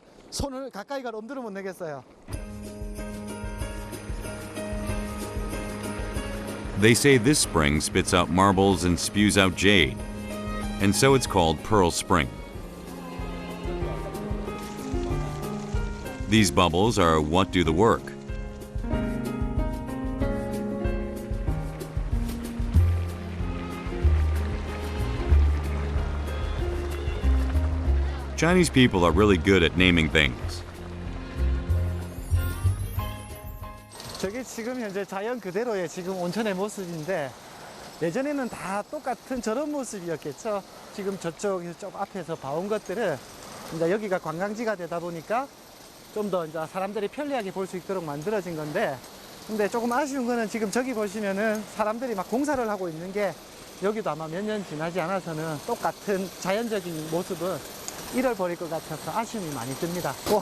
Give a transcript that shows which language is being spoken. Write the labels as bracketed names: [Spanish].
[Korean] 손을 가까이 가 엄두를 못 내겠어요. [English] They say this spring spits out marbles and spews out jade, and so it's called Pearl Spring. These bubbles are what do the work. Chinese people are really good at naming things. [Korean] 저게 지금 현재 자연 그대로의 지금 온천의 모습인데 예전에는 다 똑같은 저런 모습이었겠죠. 지금 저쪽 앞에서 봐온 것들은 이제 여기가 관광지가 되다 보니까 좀 더 이제 사람들이 편리하게 볼 수 있도록 만들어진 건데, 근데 조금 아쉬운 거는 지금 저기 보시면은 사람들이 막 공사를 하고 있는 게 여기도 아마 몇 년 지나지 않아서는 똑같은 자연적인 모습은 잃어버릴 것 같아서 아쉬움이 많이 듭니다.